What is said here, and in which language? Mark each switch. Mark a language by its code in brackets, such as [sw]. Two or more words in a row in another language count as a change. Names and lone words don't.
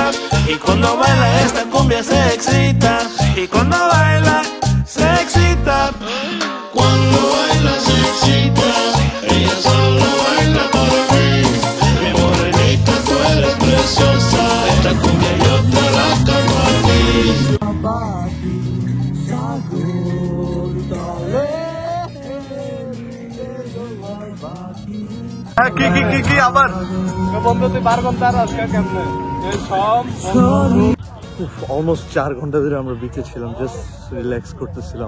[es] Y cuando baila esta cumbia se excita, y cuando baila se excita. Cuando baila se excita, ella solo baila para mí. Mi morenita, tú eres preciosa, esta cumbia yo te la canto a ti. [bn] কি আবার বন্ধু তুই 12 ঘন্টা আজকে কেমনে সব অলমোস্ট 4 ঘন্টা ধরে আমরা বিচে ছিলাম, [en] just relax [bn] করতেছিলাম।